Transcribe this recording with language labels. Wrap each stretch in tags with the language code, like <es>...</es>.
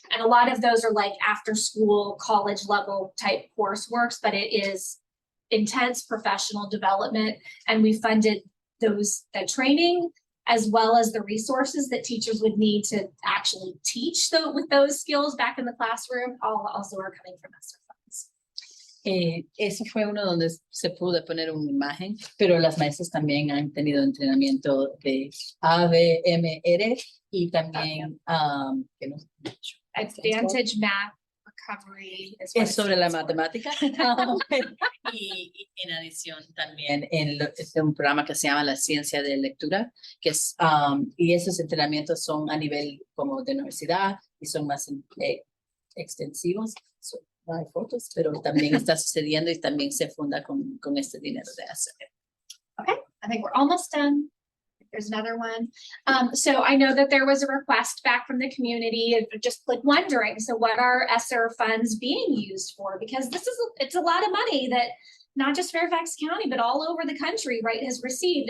<en>And a lot of those are like after school, college level type courseworks, but it is intense professional development. And we funded the training as well as the resources that teachers would need to actually teach with those skills back in the classroom, all also are coming from ESSER funds.</en> <es>Eso fue uno donde se pudo poner una imagen, pero las maestras también han tenido entrenamiento de ABMR y también que no,</es> <en>Advantage Math Recovery is what</en> <es>es sobre la</es> <en>stands for.</en> <es>matemática. Y en adición también un programa que se llama La Ciencia de Lectura, que es, y esos entrenamientos son a nivel como de universidad y son más extensivos. No hay fotos, pero también está sucediendo y también se funda con este dinero de ESSER.</es> <en>Okay, I think we're almost done. There's another one. So I know that there was a request back from the community of just like wondering, so what are ESSER funds being used for? Because it's a lot of money that not just Fairfax County, but all over the country, right, has received.</en>